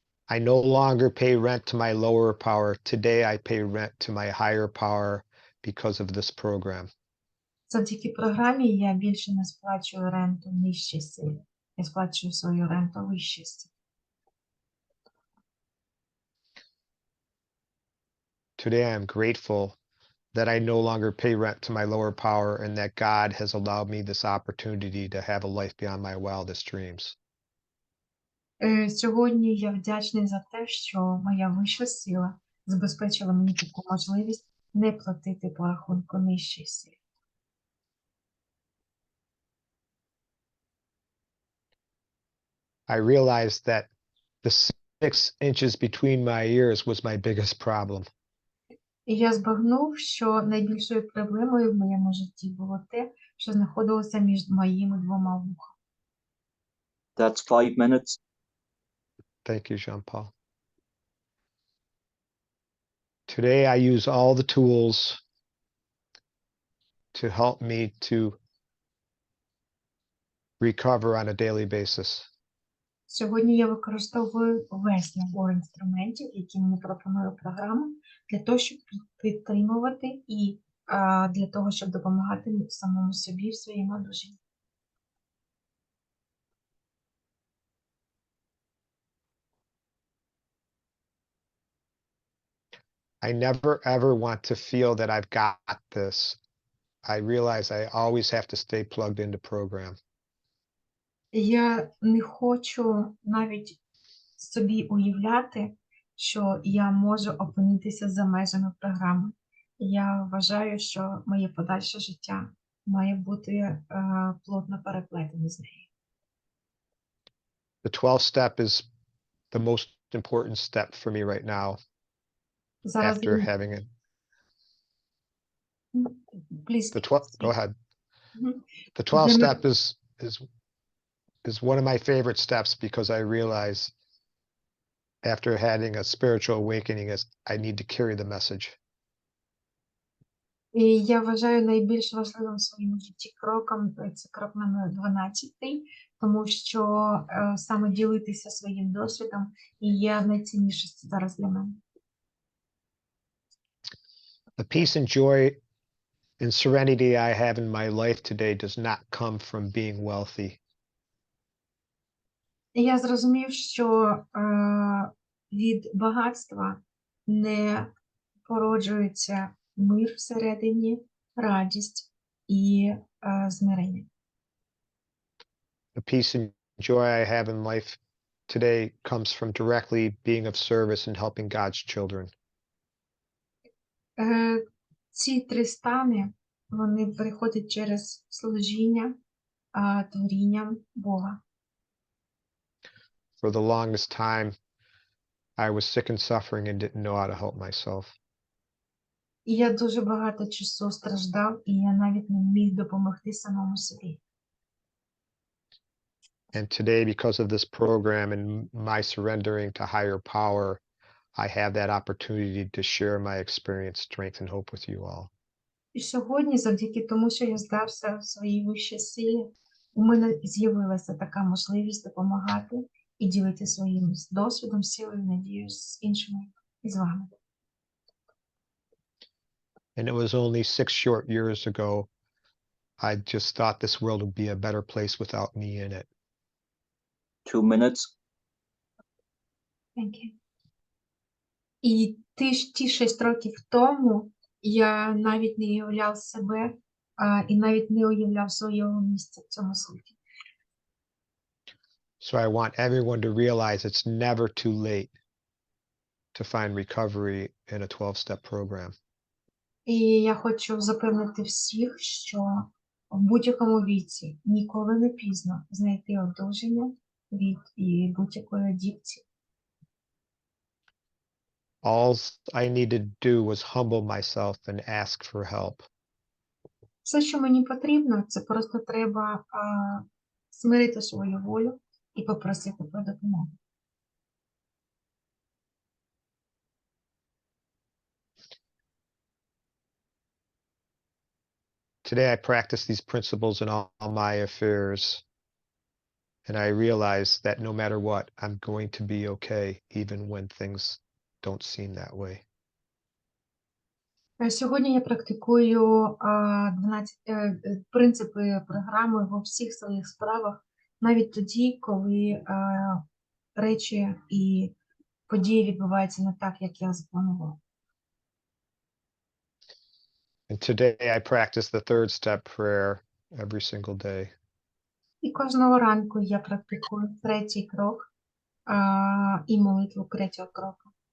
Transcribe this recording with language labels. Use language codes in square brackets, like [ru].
[en] I no longer pay rent to my lower power. Today I pay rent to my higher power because of this program. [uk] Завдяки програмі я більше не сплачую ренту нижчій силі. Я сплачую свою ренту вищій силі. [en] Today I am grateful that I no longer pay rent to my lower power and that God has allowed me this opportunity to have a life beyond my wildest dreams. [uk] Сьогодні я вдячний за те, що моя вища сила забезпечила мені таку можливість не платити по рахунку нижчій силі. [en] I realized that the 6 inches between my ears was my biggest problem. [uk] І я збагнув, що найбільшою проблемою в моєму житті було те, що знаходилося між моїми двома вухами. [en] That's 5 minutes. Thank you, Jean-Paul. Today, I use all the tools to help me to recover on a daily basis. [uk] Сьогодні я використовую весь набор інструментів, які мені пропонує програма, для того, щоб підтримувати і для того, щоб допомагати самому собі в своєму одужанні. [en] I never ever want to feel that I've got this. I realize I always have to stay plugged into program. [uk] Я не хочу навіть собі уявляти, що я можу опинитися за межами програми. Я вважаю, що моє подальше життя має бути плотно переплетене з нею. [en] The 12th step is the most important step for me right now [uk] Зараз [en] after having it. Please. The 12th, go ahead. Мгм. The 12th [uk] Для [en] step is one of my favorite steps because I realize after having a spiritual awakening is I need to carry the message. [uk] І я вважаю найбільш важливим в своєму житті кроком це крок номер 12, тому що саме ділитися своїм досвідом і є найцінніше зараз для мене. [en] The peace and joy and serenity I have in my life today does not come from being wealthy. [uk] І я зрозумів, що від багатства не породжується мир всередині, радість і змирення. [en] The peace and joy I have in life today comes from directly being of service and helping God's children. [uk] Ці три стани, вони приходять через служіння творінням Бога. [en] For the longest time, I was sick and suffering and didn't know how to help myself. [uk] І я дуже багато часу страждав, і я навіть не міг допомогти самому собі. [en] And today, because of this program and my surrendering to higher power, I have that opportunity to share my experience, strength, and hope with you all. [uk] І сьогодні, завдяки тому, що я здався своїй вищій силі, у мене з'явилася така можливість допомагати і ділити своїм досвідом, силою, надією з іншими і з вами. [en] And it was only 6 short years ago, I just thought this world would be a better place without me in it. 2 minutes. Thank you. [uk] І ті 6 років тому я навіть не уявляв себе і навіть не уявляв свого місця в цьому світі. [en] So I want everyone to realize it's never too late to find recovery in a 12-step program. [uk] І я хочу запевнити всіх, що в будь-якому віці ніколи не пізно знайти одужання від будь-якої адікції. [en] All I needed to do was humble myself and ask for help. [uk] Все, що мені потрібно, це просто треба смирити свою волю і попросити про допомогу. [en] Today, I practice these principles in all my affairs, and I realize that no matter what, I'm going to be okay, even when things don't seem that way. [uk] Сьогодні я практикую 12 принципи програми во всіх своїх справах, навіть тоді, коли речі і події відбуваються не так, як я запланував. [en] And today, I practice the 3rd step prayer every single day. [uk] І кожного ранку я практикую 3-й крок і молитву 3-го кроку.